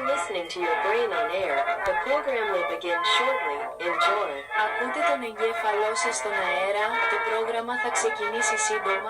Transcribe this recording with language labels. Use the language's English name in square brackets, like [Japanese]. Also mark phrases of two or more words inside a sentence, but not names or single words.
[English] listening to your brain on air. The program will begin shortly. Enjoy. [Greek] Ακούτε τον εγκέφαλό σας στον αέρα. Το πρόγραμμα θα ξεκινήσει σύντομα.